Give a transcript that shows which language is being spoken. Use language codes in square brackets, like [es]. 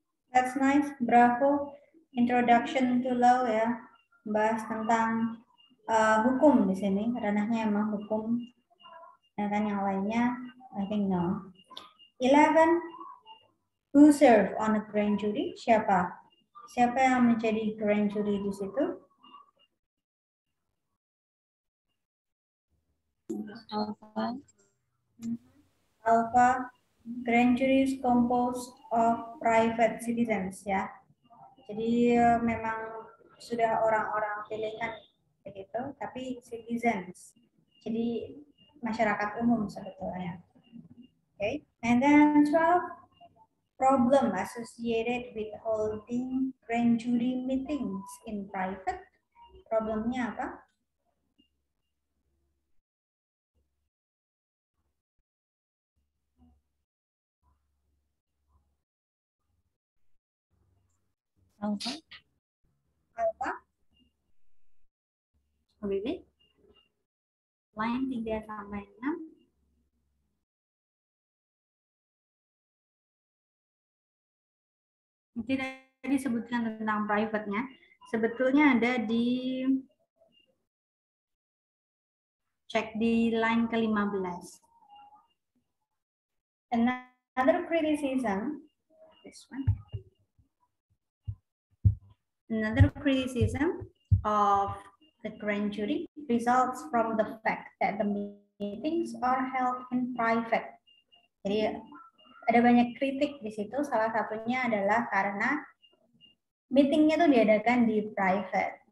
[en] That's nice. Bravo. Introduction to law ya. [id] Bahas tentang hukum di sini. Ranahnya emang hukum. Dan yang lainnya, [en] I think no. [id] 11. [en] Who serve on a grand jury? [id] Siapa? Siapa yang menjadi grand jury di situ? Alpha. Alpha. [en] Grand jury is composed of private citizens ya. [id] Jadi memang sudah orang-orang pilihan begitu, tapi citizens. Jadi masyarakat umum sebetulnya. [en] Okay. And then 12, problem associated with holding grand jury meetings in private. [id] Problemnya apa? Alpha. Apa? Habibie? Line 3 sampai 6. Nanti tadi disebutkan tentang private-nya. Sebetulnya ada di cek di line ke-15. [en] Another criticism, this one. Another criticism of the grand jury results from the fact that the meetings are held in private. [id] Jadi ada banyak kritik di situ, salah satunya adalah karena meetingnya tuh diadakan di private.